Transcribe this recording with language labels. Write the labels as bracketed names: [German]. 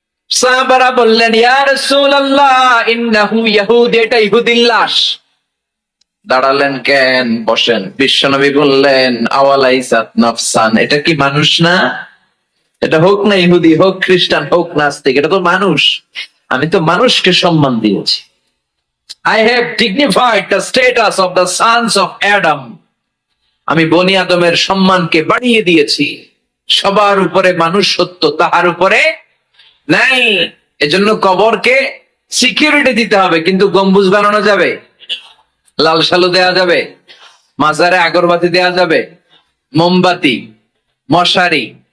[Bangla] সাহাবারা বললেন, [Arabic] ইয়া রাসূলুল্লাহ ইন্নাহু ইয়াহুদ, [Bangla] এটা ইহুদির লাশ। দাঁড়ালেন কেন? বসেন। বিশ্বনবী বললেন, [Arabic] আওয়ালাইসাত নাফসান, [Bangla] এটা কি মানুষ না? এটা হোক না ইহুদি, হোক খ্রিস্টান, হোক নাস্তিক, এটা তো মানুষ। আমি তো মানুষকে সম্মান দিয়েছি। [English] I have dignified the status of the sons of Adam. [Bangla] আমি বনি আদমের সম্মানকে বাড়িয়ে দিয়েছি। সবার উপরে মানুষ সত্য, তাহার উপরে নাই। এজন্য কবরকে সিকিউরিটি দিতে হবে, কিন্তু গম্বুজ বানানো যাবে, লাল সালু দেয়া যাবে, মাজারে আগরবাতি দেয়া যাবে, মোমবাতি, মশারি।